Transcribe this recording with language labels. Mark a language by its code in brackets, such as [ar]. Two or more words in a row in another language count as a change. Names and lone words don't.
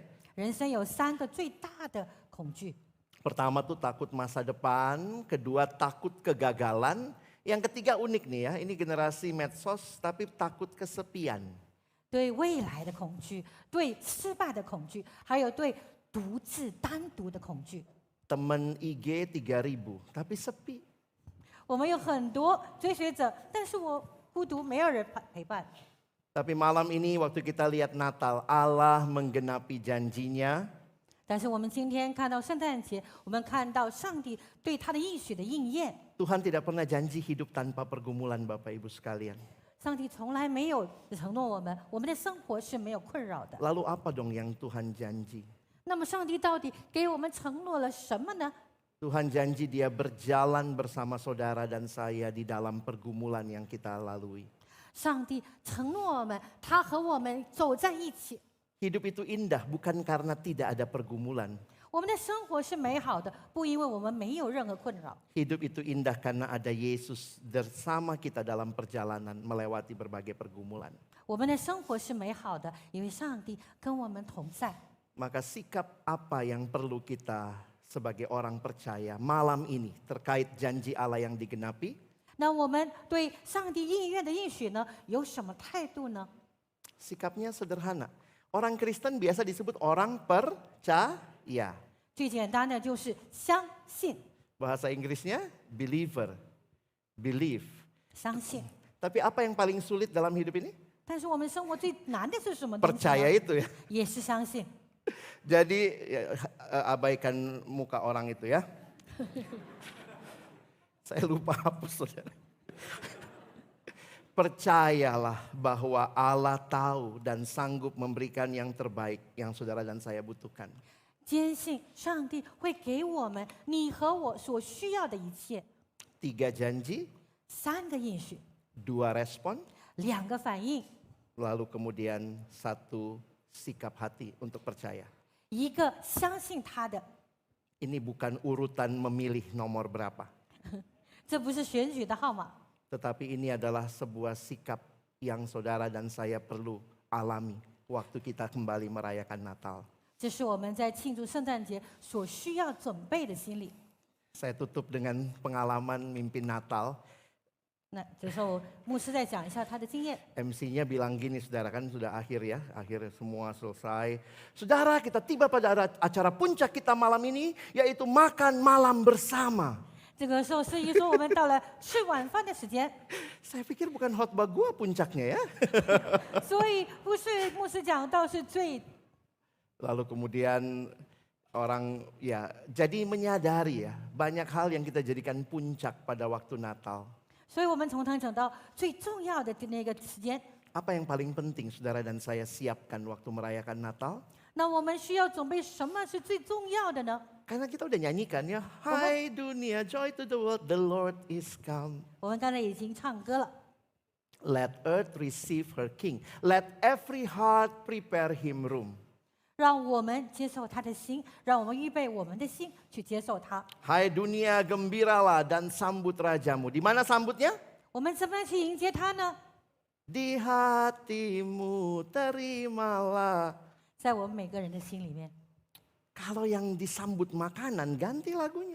[zh] 人生有3个最大的恐惧， [id] Pertama tuh takut masa depan, kedua takut kegagalan, yang ketiga unik nih ya, ini generasi medsos tapi takut kesepian. [zh] 对未来的恐惧，对失败的恐惧，还有对独自单独的恐惧。 [id] Temen IG 3000 tapi sepi. [zh] 我们有很多追随者，但是我孤独，没有人陪伴。 [id] Tapi malam ini waktu kita lihat Natal, Allah menggenapi janjinya. [zh] 但是我们今天看到圣诞节，我们看到上帝对他的应许的应验。 [id] Tuhan tidak pernah janji hidup tanpa pergumulan Bapak Ibu sekalian. [zh] 上帝从来没有承诺我们的生活是没有困扰的。 [id] Lalu apa dong yang Tuhan janji? [zh] 那么上帝到底给我们承诺了什么呢？ [id] Tuhan janji dia berjalan bersama saudara dan saya di dalam pergumulan yang kita lalui. [zh] 上帝承诺我们，他和我们走在一起。 [id] Hidup itu indah bukan karena tidak ada pergumulan. [zh] 我们的生活是美好的，不因为我们没有任何困扰。 [id] Hidup itu indah karena ada Yesus bersama kita dalam perjalanan melewati berbagai pergumulan. [zh] 我们的生活是美好的，因为上帝跟我们同在。 [id] Maka sikap apa yang perlu kita sebagai orang percaya malam ini terkait janji Allah yang digenapi? [zh] 那我们对上帝应验的应许呢，有什么态度呢？ [id] Sikapnya sederhana. Orang Kristen biasa disebut orang percaya. [zh] 最简单的就是相信， [id] Bahasa Inggrisnya [en] believer, believe. [zh] 相信。 [id] Tapi apa yang paling sulit dalam hidup ini? [zh] 但是我们生活最难的是什么东西呢？ [id] Percaya itu ya. [zh] 也是相信。 [id] Jadi abaikan muka orang itu ya. Saya lupa hapus saudara. Percayalah bahwa Allah tahu dan sanggup memberikan yang terbaik yang saudara dan saya butuhkan. [zh] 坚信上帝会给我们你和我所需要的一切。 [id] 3 janji, [zh] 3个应许， [id] 2 respon, [zh] 2个反应， [id] lalu kemudian 1 sikap hati untuk percaya. [zh] 一个相信他的。 [id] Ini bukan urutan memilih nomor berapa. [zh] 这不是选举的号码， [id] Tetapi ini adalah sebuah sikap yang saudara dan saya perlu alami waktu kita kembali merayakan Natal. [zh] 这是我们在庆祝圣诞节所需要准备的心理。 [id] Saya tutup dengan pengalaman mimpin Natal. [zh] 那这时候牧师再讲一下他的经验。 [id] MC-nya bilang gini saudara, kan sudah akhir ya, akhir semua selesai. Saudara, kita tiba pada acara puncak kita malam ini, yaitu makan malam bersama. [zh] 这个时候司仪说我们到了吃晚饭的时间， [id] Saya pikir bukan khotbah gua puncaknya ya. [zh] 所以不是牧师讲到是最。 [id] Lalu kemudian orang ya jadi menyadari ya banyak hal yang kita jadikan puncak pada waktu Natal. [zh] 所以我们从头讲到最重要的那个时间。 [id] Apa yang paling penting saudara dan saya siapkan waktu merayakan Natal? [zh] 那我们需要准备什么是最重要的呢？ [id] Karena kita udah nyanyikan ya, Hai dunia, [en] joy to the world, the Lord is come. [zh] 我们刚才已经唱歌了。 [en] Let earth receive her king. Let every heart prepare him room. [zh] 让我们接受他的心，让我们预备我们的心去接受他。 [id] Hai dunia, gembiralah dan sambut rajamu. Di mana sambutnya? [zh] 我们怎么样去迎接他呢？ [id] Di hatimu terimalah. [zh] 在我们每个人的心里面。 [id] Kalau yang disambut makanan, ganti lagunya.